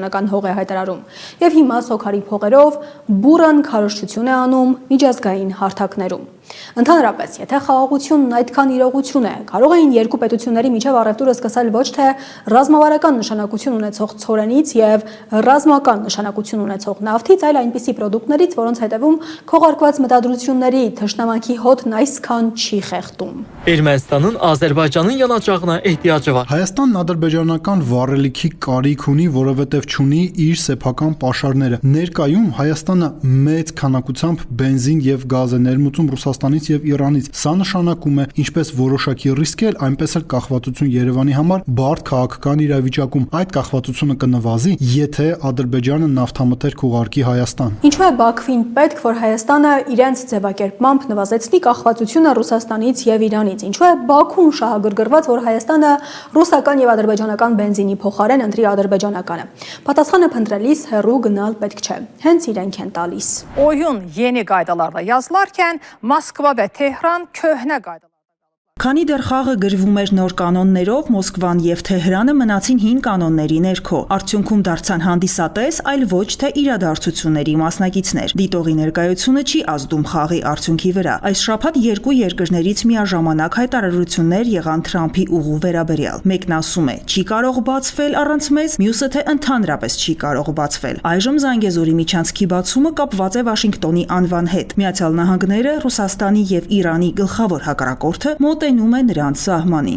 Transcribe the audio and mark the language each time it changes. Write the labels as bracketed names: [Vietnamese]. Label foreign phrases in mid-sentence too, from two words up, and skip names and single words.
[Armenian] Հայաստան հող է հայտարարում։ Եվ հիմա սոքարի փողերով բուրըն քարոզչություն է անում միջազգային հարթակներում։ Ընդհանրապես, եթե խաղաղությունն այդքան իրողություն է, կարող էին երկու պետությունների միջև առևտուրը սկսել ոչ թե ռազմավարական նշանակություն ունեցող ցորենից եւ ռազմական նշանակություն ունեցող նավթից, այլ այնպիսի պրոդուկտներից, որոնց հետևում քողարկված մտադրությունների թշնամանքի հոտն այսքան չի խեղդում։ [Azerbaijani] Ermənistanın Azərbaycanın yanacağına ehtiyacı var. [Armenian] Հայաստանն ադրբեջանական վառելիքի կարիք ունի, որովհետև չունի իր սեփական պաշարները։ Ներկայում Հայաստանը մեծ քանակությամբ բենզին եւ գազ է ներմուծում Ռուսաստանից եւ Իրանից։ Սա նշանակում է ինչպես որոշակի ռիսկեր, այնպես էլ կախվածություն Երևանի համար բարդ քաղաքական իրավիճակում։ Այդ կախվածությունը կնվազի, եթե Ադրբեջանը նավթամթերք ուղարկի Հայաստան։ Ինչու է Բաքվին պետք, որ Հայաստանը իրենց ձևակերպմամբ նվազեցնի կախվածությունը Ռուսաստանից եւ Իրանից։ Ինչու է Բաքուն շահագրգռված, որ Հայաստանը ռուսական եւ ադրբեջանական բենզինի փոխարեն ընտրի ադրբեջանականը։ Պատասխանը փնտրելիս հեռու գնալ պետք չէ։ Հենց իրենք են տալիս։ [Azerbaijani] Oyun yeni qaydalarla yazılarkən Moskva və Tehran köhnə qaydalar. [Armenian] Քանի դեռ խաղը գրվում էր նոր կանոններով, Մոսկվան եւ Թեհրանը մնացին հին կանոնների ներքո։ Արդյունքում դարձան հանդիսատես, այլ ոչ թե իրադարձությունների մասնակիցներ։ Դիտողի ներկայությունը չի ազդում խաղի արդյունքի վրա։ Այս շաբաթ երկու երկրներից միաժամանակ հայտարարություններ եղան Թրամփի ուղու վերաբերյալ։ Մեկն ասում է՝ չի կարող բացվել առանց մեզ, մյուսը թե ընդհանրապես չի կարող բացվել։ Այժմ Զանգեզուրի միջանցքի բացումը կապված է Վաշինգտոնի անվան հետ։ Միացյալ Նահանգները, Ռուսաստանի եւ Իրանի գլխավոր հակառակորդը մոտենում է նրանց սահմանին։